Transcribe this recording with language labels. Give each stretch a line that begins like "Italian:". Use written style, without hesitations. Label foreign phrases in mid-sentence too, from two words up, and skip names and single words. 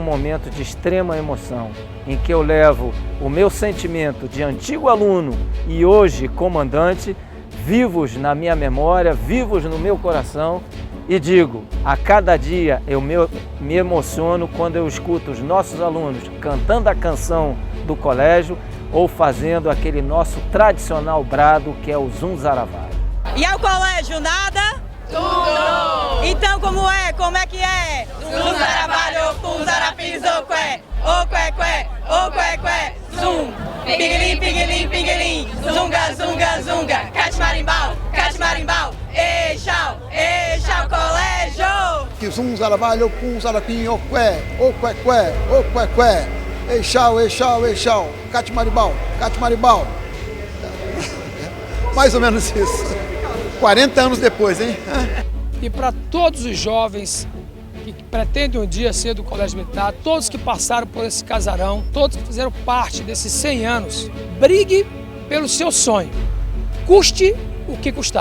Portuguese: momento de extrema emoção, em que eu levo o meu sentimento de antigo aluno e hoje comandante, vivos na minha memória, vivos no meu coração, e digo, a cada dia eu me emociono quando eu escuto os nossos alunos cantando a canção do colégio ou fazendo aquele nosso tradicional brado que é o Zunzaravá. E ao colégio nada? Tudo! Então como é que é? Zunzarabalho, Zunzarapiz, oqué, oqué, oqué, zum! Pinguelim, pinguelim, pinguelim, zunga, zunga, zunga, catmarimbau, catmarimbau, eixau, eixau, colégio! Que Zunzarabalho, Zunzarapim, oqué, oqué, oqué, eixau, eixau, eixau, catmarimbau, catmarimbau. Mais ou menos isso. 40 anos depois, hein? E para todos os jovens que pretendem um dia ser do Colégio Militar, todos que passaram por esse casarão, todos que fizeram parte desses 100 anos, brigue pelo seu sonho, custe o que custar.